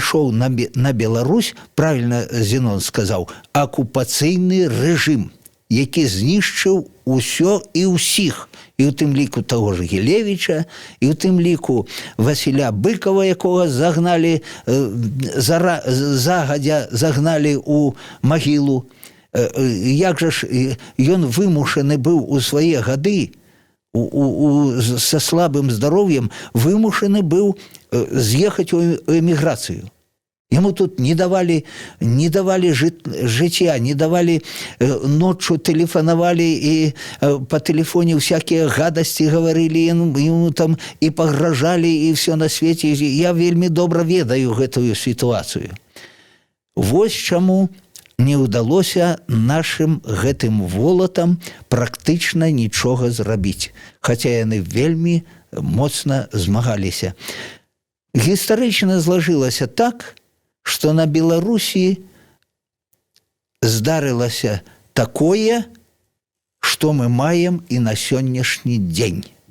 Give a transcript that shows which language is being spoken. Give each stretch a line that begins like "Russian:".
Belarusian: на Беларусь, правільна Зенон сказаў, акупацыйны рэжым, які знішчыў усё і ўсіх, і ў тым ліку таго ж Гілевіча, і ў тым ліку Васіля Быкава, якога загналі, загадзя загналі ў магілу. Як жа ж ён вымушаны быў у свае гады, са слабым здароўем, вымушаны быў з'ехаць у эміграцыю.
Russian: Ему тут не давали житья, не давали, ночью телефоновали и по телефоне всякие гадости говорили, ему там и погрожали, и все на свете.
Belarusian: Я вельми добра ведаю гэтую ситуацию. Вось чаму не ўдалося нашим гэтым волатам практычна нічога зрабіць, хаця яны вельмі моцна змагаліся. Гістарычна злажылася так, што на Беларусі здарылася такое, што мы маем і на сённяшні дзень.